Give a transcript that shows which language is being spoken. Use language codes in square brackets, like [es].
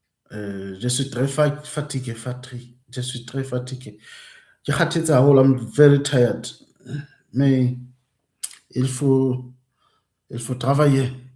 [fr] Je suis très fatigué, je suis très fatigué. [st] Ke kgathetse haholo, [en] I'm very tired. [fr] Mais il faut, il faut travailler.